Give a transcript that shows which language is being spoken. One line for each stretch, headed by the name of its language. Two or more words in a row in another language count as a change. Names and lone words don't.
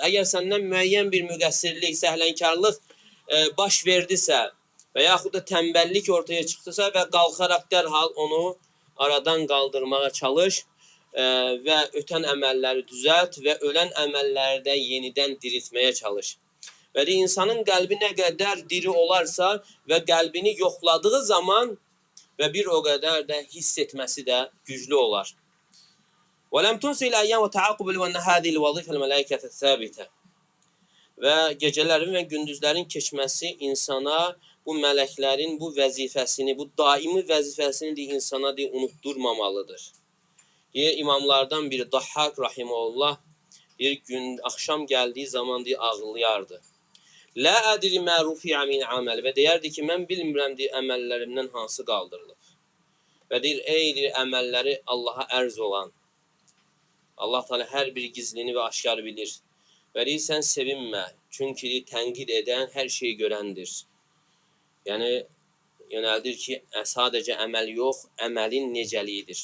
Azerbaijani: Əgər səndən müəyyən bir müqəssirlik, səhlənkarlıq baş verdisə və yaxud da tənbəllik ortaya çıxdısa və qalxaraq dərhal onu aradan qaldırmağa çalış və ötən əməlləri düzəlt və ölən əməlləri də yenidən diriltməyə çalış. Və insanın qəlbi nə qədər diri olarsa və qəlbini yoxladığı zaman və bir o qədər də hiss etməsi də güclü olar.
Arabic: وَلَمْ تُنْسِ الْأَيَّامُ وَتَعَقُبُ وَأَنَّ هَذِهِ الْوَظِيفَ الْمَلَائِكَةَ الثَّابِتَةِ
Azerbaijani: Və gecələrin və gündüzlərin keçməsi insana bu mələklərin bu vəzifəsini, bu daimi vəzifəsini insana unutdurmamalıdır. İmamlardan biri Dahhak rahimehullah bir gün axşam gəldiyi zaman ağlayardı.
Arabic: لا أدري ما رفع من عمل
Azerbaijani: və deyərdi ki, mən bilmirəm əməllərimdən hansı qaldırılıb. Və deyir, ey əməlləri Allaha ərz olan. Allah Teala hər bir gizlini və aşkarı bilir. Və deyir, sən sevinmə, çünki tənqid edən hər şeyi görəndir. Yəni, yönəldir ki, sadəcə əməl yox, əməlin necəliyidir.